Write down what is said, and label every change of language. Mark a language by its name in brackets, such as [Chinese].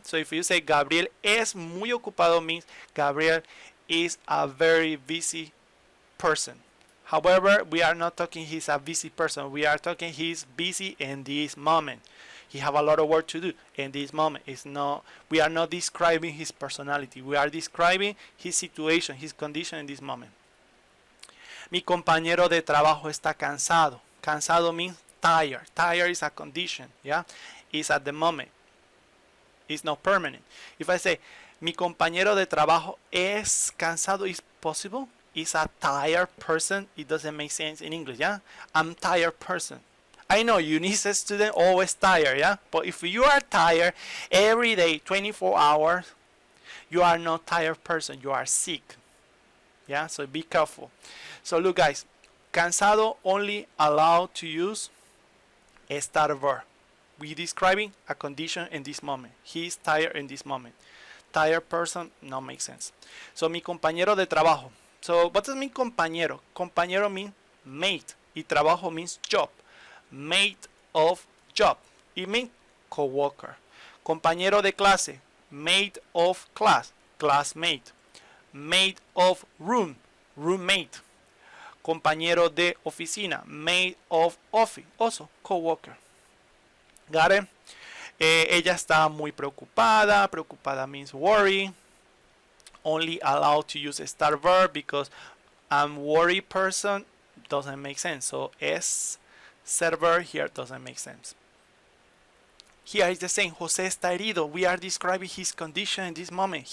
[English] So if you say [Spanish] Gabriel es muy ocupado [English] means Gabriel is a very busy person. However, we are not talking he's a busy person. We are talking he's busy in this moment. He have a lot of work to do in this moment. We are not describing his personality. We are describing his situation, his condition in this moment. [Spanish] Mi compañero de trabajo está cansado. [English] Cansado means tired. Tired is a condition, yeah? It's at the moment. It's not permanent. If I say, [Spanish] mi compañero de trabajo es cansado, [English] is possible. Is a tired person. It doesn't make sense in English, yeah? I'm tired person. I know UNICEF student always tired, yeah? But if you are tired every day, 24 hours, you are not tired person. You are sick. Yeah, so be careful. So look, guys, cansado only allowed to use estar verb. We describing a condition in this moment. He is tired in this moment. Tired person, no makes sense. So [Spanish] mi compañero de trabajo. [English] So what does mean compañero? Compañero means mate. [Spanish] Y trabajo [English] means job. Mate of job. It means co-worker. [Spanish] Compañero de clase. [English] Mate of class. Classmate. Mate of room. Roommate. [Spanish] Compañero de oficina. [English] Mate of office. Also co-worker. Got it? [Spanish] Ella está muy preocupada. [English] Preocupada means worry. Only allowed to use a star verb because I'm worried person doesn't make sense. So es server here doesn't make sense. Here is the same. [Spanish] Jose está herido. [English] We are describing his condition in this moment.